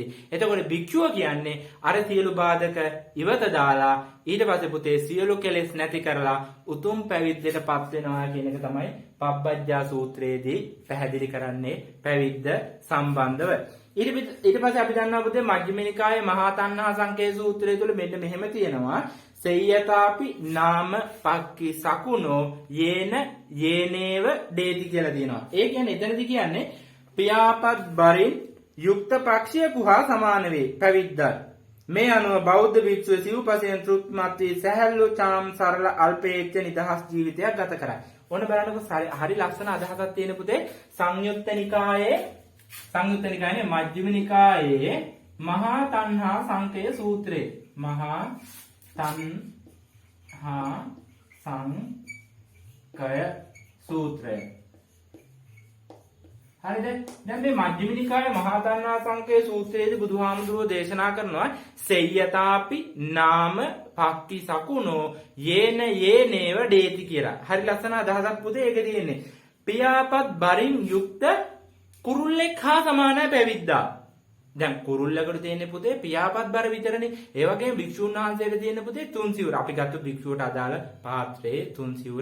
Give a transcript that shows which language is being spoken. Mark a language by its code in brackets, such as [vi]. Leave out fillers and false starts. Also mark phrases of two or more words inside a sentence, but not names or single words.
[si] එතකොට භික්ෂුව කියන්නේ අර සියලු බාධක ඉවත දාලා ඊට පස්සේ පුතේ සියලු කෙලෙස් නැති කරලා උතුම් පැවිද්දටපත් වෙනවා කියන එක තමයි පබ්බජ්ජා සූත්‍රයේදී පැහැදිලි කරන්නේ පැවිද්ද සම්බන්ධව. ඊට පස්සේ අපි දන්නවා පුතේ මජ්ක්‍ධිම නිකායේ මහා තණ්හා සංකේ සූත්‍රය තුල මෙන්න මෙහෙම තියෙනවා. [pi] සෙය්‍යතාපි නාම පක්ඛි සකුණෝ යේන යේනේව දේති [si] කියලා තියෙනවා. ඒ කියන්නේ එතනදී කියන්නේ පියාපත් බරින් යුක්ත පක්ෂියකු හා සමාන වේ පැවිද්දා. මේ අනුව බෞද්ධ භික්ෂුව සිව්පසයෙන් තෘප්තිමත් වී සැහැල්ලු චාම් සරල අල්පේච්ඡ නිදහස් ජීවිතයක් ගත කරයි. ඔන්න බලන්නකො හරි ලස්සන අදහසක් තියෙන පුතේ සංයුත්ත නිකායේ මජ්ක්‍ධිම නිකායේ මහා තණ්හා සංකය සූත්‍රය. මහා තණ්හා සංකය සූත්‍රය. හරිද? දැන් මේ මජ්ක්‍ධිම නිකායේ මහා තණ්හා සංකය සූත්‍රයේදී බුදුහාමුදුරුවෝ දේශනා කරනවා [pi] සෙය්‍යතාපි නාම පක්ඛි සකුණෝ යේන යේනේව දේති [si] කියලා. හරි ලස්සන අදහසක් පුතේ ඒක තියෙන්නේ. පියාපත් බරින් යුක්ත කුරුල්ලෙක් හා සමානයි පැවිද්දා. දැන් කුරුල්ලකට තියෙන පුතේ පියාපත් බර විතරනේ. ඒ වගේම භික්ෂුන් වහන්සේට තියෙන පුතේ තුන් සිවුර. අපි ගත්ත භික්ෂුවට අදාළ පාත්‍රයේ තුන් සිවුර.